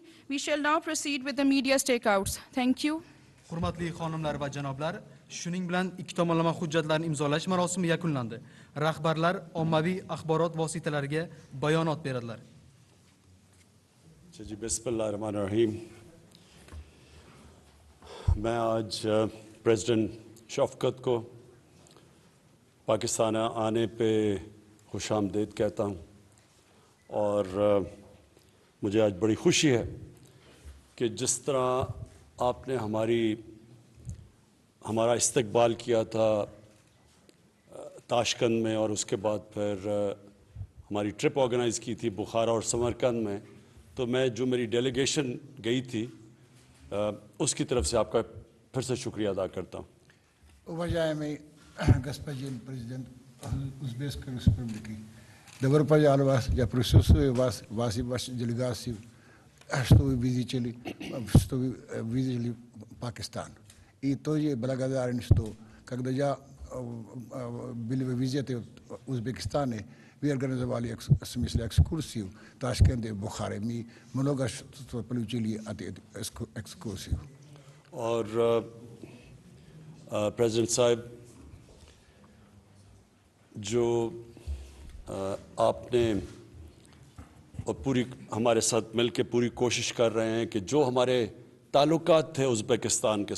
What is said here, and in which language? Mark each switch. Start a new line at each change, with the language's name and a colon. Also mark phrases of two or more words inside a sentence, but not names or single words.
English: We shall now proceed with the media stakeouts. Thank you.
Uzbek: Hurmatli xonimlar va janoblar, shuning bilan ikki tomonlama hujjatlarni imzolash marosimi yakunlandi. Rahbarlar ommaviy axborot vositalariga bayonot beradilar.
Urdu: جی
Arabic: بسم اللہ الرحمن الرحیم.
Urdu: میں آج پریزیڈنٹ شفقت کو پاکستان آنے پہ خوش آمدید کہتا ہوں اور مجھے آج بڑی خوشی ہے کہ جس طرح آپ نے ہمارا استقبال کیا تھا تاشقند میں اور اس کے بعد پھر ہماری
English: trip organize
Urdu: کی تھی بخارا اور سمرقند میں، تو میں جو میری ڈیلیگیشن گئی تھی اس کی طرف سے آپ کا پھر سے شکریہ ادا کرتا ہوں.
Russian: Уважаемый господин президент Узбекской республики, добро пожаловать. Я присутствую вас и вашей делегации, что вы видели Пакистан. И тоже благодарен, что когда я был в визите в Узбекистане, вы организовали экскурсию в Ташкенте, в Бухаре. Мы много что получили от этой экскурсии.
Urdu: اور پریزیڈنٹ صاحب، جو آپ نے اور پوری ہمارے ساتھ مل کے پوری کوشش کر رہے ہیں کہ جو ہمارے تعلقات تھے ازبکستان کے